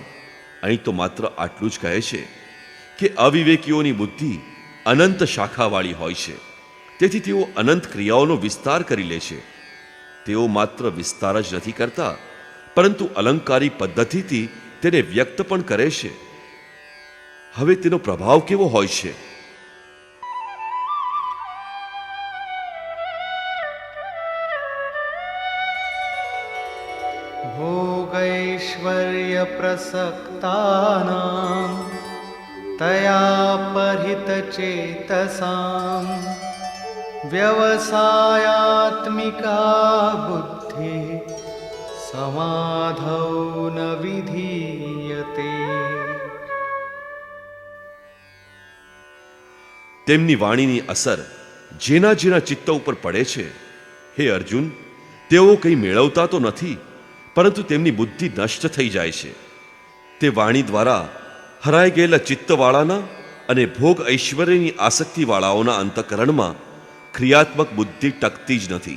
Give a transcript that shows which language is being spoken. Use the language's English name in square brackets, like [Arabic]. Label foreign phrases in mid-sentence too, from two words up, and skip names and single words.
[Gujarati] અહીં તો માત્ર આટલું જ કહે છે કે અવિવેકીઓની બુદ્ધિ અનંત શાખાવાળી હોય છે. તેથી તેઓ અનંત ક્રિયાઓનો વિસ્તાર કરી લે છે. તેઓ માત્ર વિસ્તાર જ નથી કરતા, પરંતુ અલંકારી પદ્ધતિથી તેને વ્યક્ત પણ કરે છે. હવે તેનો પ્રભાવ કેવો હોય છે? [Sanskrit] भोगैश्वर्य प्रसक्तानां तया परितचेतसां व्यवसायात्मिका बुद्धि समाधौ न विधीयते. [Gujarati] તેમની વાણીની અસર જેના જેના ચિત્ત ઉપર પડે છે, હે અર્જુન, તેઓ કંઈ મેળવતા તો નથી, પરંતુ તેમની બુદ્ધિ નષ્ટ થઈ જાય છે. તે વાણી દ્વારા હરાઈ ગયેલા ચિત્તવાળાના અને ભોગ ઐશ્વર્યની આસક્તિવાળાઓના અંતઃકરણમાં ક્રિયાત્મક બુદ્ધિ ટકતી જ નથી.